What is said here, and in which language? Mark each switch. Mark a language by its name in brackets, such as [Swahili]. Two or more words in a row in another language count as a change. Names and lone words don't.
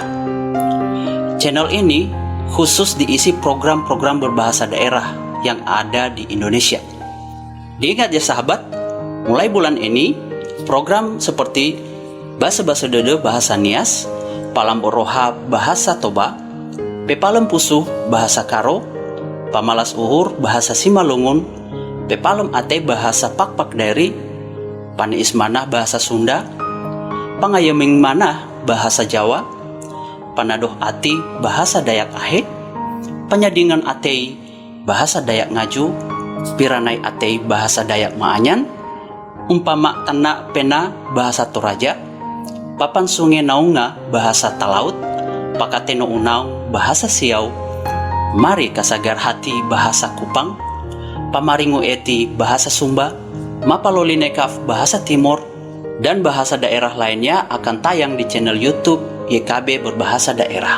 [Indonesian] Channel ini khusus diisi program-program berbahasa daerah yang ada di Indonesia. Diingat ya sahabat, mulai bulan ini program seperti Basa-Basa Dede Bahasa Nias, Palamboroha Bahasa Toba, Pepalem Pusuh Bahasa Karo, Pamalas Uhur Bahasa Simalungun, Pepalem Ate Bahasa Pakpak Daeri, Pani Ismanah Bahasa Sunda, Pangayeming Manah Bahasa Jawa, Panadoh Ati Bahasa Dayak Ahe, Penyadingan Atei Bahasa Dayak Ngaju, Piranai Atei Bahasa Dayak Maanyan, Umpama Tanak Pena Bahasa Toraja, Papan Sungai Naunga Bahasa Talaut, Pakateno Unau Bahasa Siau, Mari Kasagar Hati Bahasa Kupang, Pamaringu Eti Bahasa Sumba, Mapalolinekaf Bahasa Timur, dan bahasa daerah lainnya akan tayang di channel YouTube YKB Berbahasa Daerah.